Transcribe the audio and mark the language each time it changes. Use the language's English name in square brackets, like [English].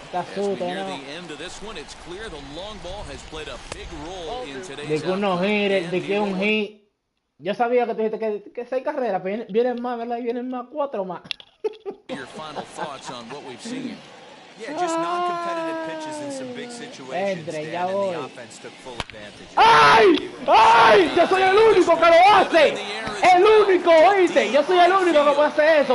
[English] As we near the end of this one, it's clear the long ball has played a big role in today's [Spanish] de que uno gire, de que un hit. Yo sabía que tú dijiste que 6 carreras, pero vienen más, ¿verdad? Y vienen más 4 más. [English] Your final thoughts on what we've seen. Yeah, just non-competitive pitches in some big situations, [Spanish] Entre, [English] Dan, and the offense took full advantage. ¡Ay! ¡Ay! [Spanish] Yo soy el único que lo hace. El único, ¿oíste? Yo soy el único que puede hacer eso.